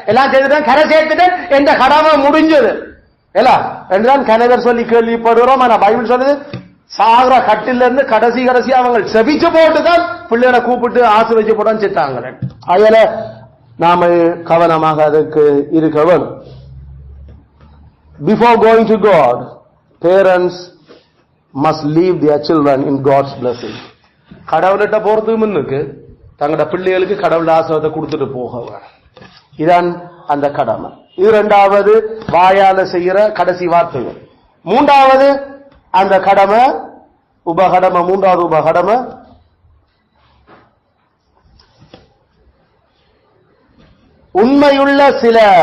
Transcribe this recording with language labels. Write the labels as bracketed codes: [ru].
[ta] எல்லாம் செய்துட்டேன், கரை சேர்த்துட்டேன், என்ற கடமை முடிஞ்சது எல்லாம் என்றுதான் கணவர் சொல்லி கேள்விப்படுகிறோம். ஆனா பைபிள் சொல்லுது சாகர கட்டில இருந்து கடைசி அவங்க செபிச்சு போட்டுதான் பிள்ளைகளை கூப்பிட்டு ஆசீர்வதிச்சு போட்டு செத்தாங்க. அதுல நாம கவனமாக அதுக்கு இருக்க வேண்டும். [en] before going to God, parents must leave their children in God's blessing. [ta] கடவுள்கிட்ட போறதுக்கு முன்னுக்கு தங்களோட பிள்ளைகளுக்கு கடவுள் ஆசீர்வாதத்தை கொடுத்துட்டு போக இதான் அந்த கடமை. இது இரண்டாவது வாயால செய்யற கடைசி வார்த்தைகள். மூன்றாவது அந்த கடமை உபகடமை. மூன்றாவது உபகடமை உண்மையுள்ள சில